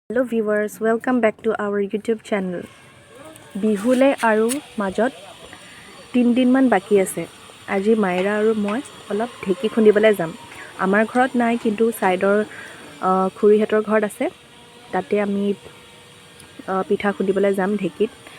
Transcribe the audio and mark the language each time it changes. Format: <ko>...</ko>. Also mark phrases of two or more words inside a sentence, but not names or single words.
<en>Hello viewers, welcome back to our YouTube channel.</en> <as>বিহুলৈ আৰু মাজত 3 দিন মান বাকী আছে. আজি Maira আৰু মই অলপ ঢেঁকী খুন্দিবলৈ যাম. আমাৰ ঘৰত নাই কিন্তু চাইদৰ খুড়ী হঁতৰ ঘৰ আছে. তাতে আমি পিঠা খুন্দিবলৈ যাম ঢেঁকীত.</as>